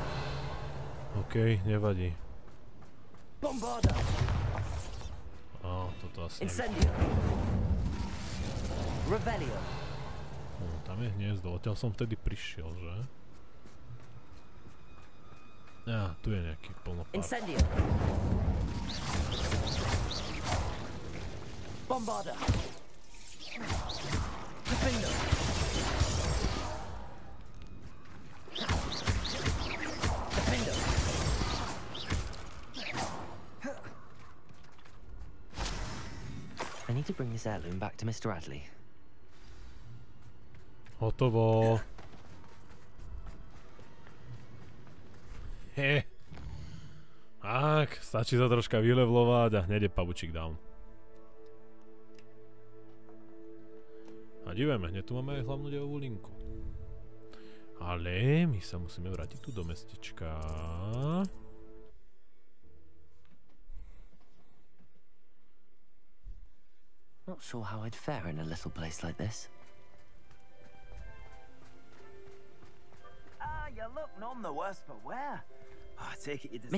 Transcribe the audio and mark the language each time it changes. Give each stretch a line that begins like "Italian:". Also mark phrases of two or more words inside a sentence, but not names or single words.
Slovak: Okej, nevadí. Á, toto asi Incendio. Revelio. Tam je hniezdo, odtiaľ som vtedy prišiel, že? Á, tu je nejaký plnopár. Incendio. Bombarda. Defender. Defender.
English: I need to bring this heirloom back to Mr. Adley.
Slovak: Hotovo. Tak, stačí sa troška vylevlovať a hneď je pavučík down. A dívajme, hneď tu máme aj hlavnú dejovú linku. Ale my sa musíme vrátiť tu do mestečka.
English: Not sure how I'd fare in a little place like this. You look none the worse for wear. I take it you decided...